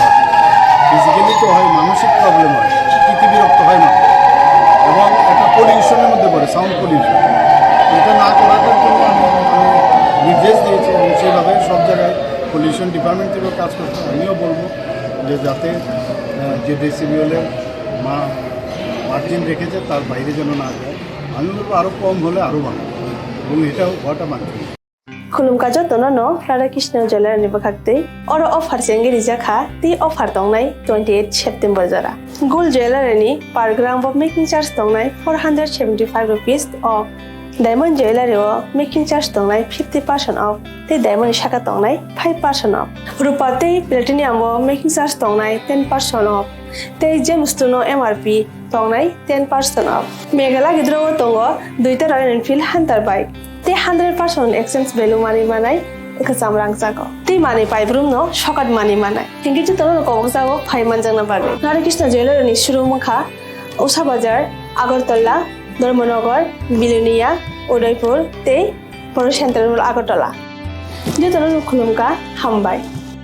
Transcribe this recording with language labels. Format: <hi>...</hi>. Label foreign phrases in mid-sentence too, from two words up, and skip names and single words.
<bn>হয় ফিজিক্যালি তো হয় মানসিক প্রবলেম হয় বিরক্ত হয় না এবং একটা পলিউশনের মধ্যে পড়ে</bn> <en>sound pollution</en> <bn>এটা না করাটার জন্য আমি নির্দেশ দিয়েছি এবং সেইভাবে সব জায়গায়</bn> <en>pollution department</en> <bn>থেকেও কাজ করতে আমিও বলবো যে যাতে যে ডেসিবেলের মার্জিন রেখেছে তার বাইরে যেন না যায় আমি বলবো আরও কম হলে আরও ভালো এবং এটাও হওয়াটা মানছি</bn> <trp>खुलुमकाजो तोनो राधाकृष्ण जलारानि बखाक्ते और अफार सेंगे रिजाखा ती अफार तंगनाय 28 सेप्टेम्बर जरा गोल ज्वेलरी पर</trp> <en>gram off making charge</en> <trp>तंगनाय 475 रुपीस</trp> <en>off diamond jewellery making charge</en> <trp>तंगनाय 50% ऑफ ते डायमंड शाखा तंगनाय 5% ऑफ रुपा ते</trp> <en>platinum making charge</en> <trp>तंगनाय 10% ऑफ ते जेमस्टोनो एमआरपी तंगनाय 10% ऑफ मेघाला गिद्रो तंगो दुइटा रॉयल एनफील्ड हंटर बाइक ते 100%</trp> <en>exchange value</en> <trp>मानी मानाय एकसाम रां जागो ते माने पाइब्रुम नो शकट मानी मानाय हिंगे तो कबक जागो 5 मान जंगना बागे राधाकृष्ण ज्वेलरी शुरू मखा उषा बाजार आगरतला धर्मनगर बिलोनिया उदयपुर ते बड़ सेंट्रल आगरतला जे तो खुलुमका हामबाय।</trp>